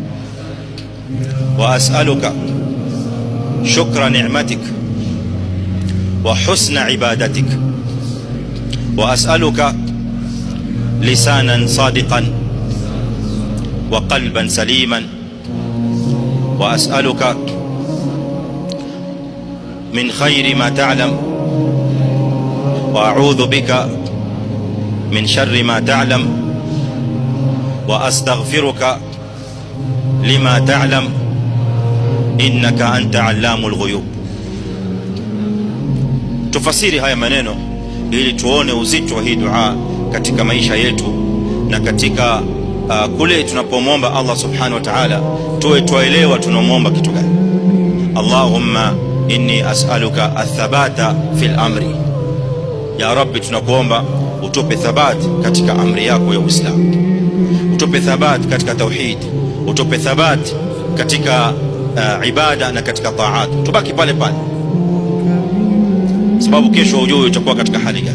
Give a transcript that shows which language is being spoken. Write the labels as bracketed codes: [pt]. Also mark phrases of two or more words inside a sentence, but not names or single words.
[ar] وأسألك شكر نعمتك وحسن عبادتك وأسألك لسانا صادقا وقلبا سليما وأسألك من خير ما تعلم وأعوذ بك من شر ما تعلم وأستغفرك لما تعلم إنك أنت علام الغيوب. [sw] Tufasiri haya maneno ili tuone uzito wa hii dua katika maisha yetu na katika kule tunapomwomba Allah [ar] سبحانه وتعالى [sw] tuwe tuelewa tunamwomba kitu gani. [ar] اللهم إني أسألك الثبات في الأمر, يا رب [sw] tunakuomba utupe thabat katika amri yako ya Uislamu, utupe thabat katika tauhid, utupe thabat katika ibada na katika taat, tubaki pale pale, sababu kesho hujui utakuwa katika hali gani.